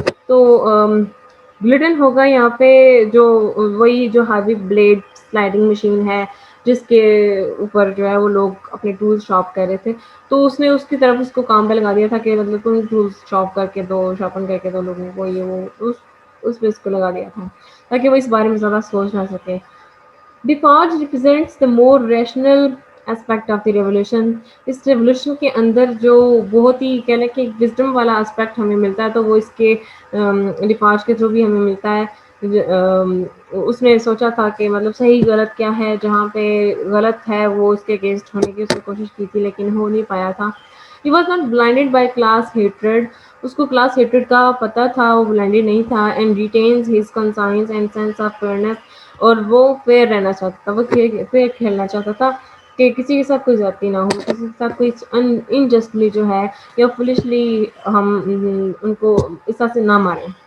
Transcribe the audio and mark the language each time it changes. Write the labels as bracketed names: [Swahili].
[Urdu] تو گلٹن ہوگا یہاں پہ جو وہی جو ہیوی بلیڈ سلائڈنگ مشین ہے جس کے اوپر جو ہے وہ لوگ اپنے ٹولز شارپ کر رہے تھے، تو اس نے اس کی طرف اس کو کام پہ لگا دیا تھا کہ مطلب تم ٹولز شارپ کر کے دو، شارپن کر کے دو لوگوں کو، یہ وہ اس پہ اس کو لگا دیا تھا تاکہ وہ اس بارے میں زیادہ سوچ نہ سکے. [English] Defarge represents the more rational aspect of the revolution. [Urdu] اس revolution کے اندر جو بہت ہی کہنے کہ وزڈم والا اسپیکٹ ہمیں ملتا ہے، تو وہ اس کے ڈیفارج کے تھرو بھی ہمیں ملتا ہے. اس نے سوچا تھا کہ مطلب صحیح غلط کیا ہے، جہاں پہ غلط ہے وہ اس کے اگینسٹ ہونے کی اس نے کوشش کی تھی لیکن ہو نہیں پایا تھا. [English] He was not blinded by class hatred. [Urdu] اس کو کلاس ہیٹڈ کا پتہ تھا، وہ بلائنڈڈ نہیں تھا. [English] And retains his conscience and sense of fairness. [Urdu] اور وہ فیئر رہنا چاہتا تھا، وہ فیئر کھیلنا چاہتا تھا کہ کسی کے ساتھ کوئی زیادتی نہ ہو، کسی کے ساتھ کوئی انجسٹلی جو ہے یا فلشلی ہم ان کو اس طرح سے نہ ماریں.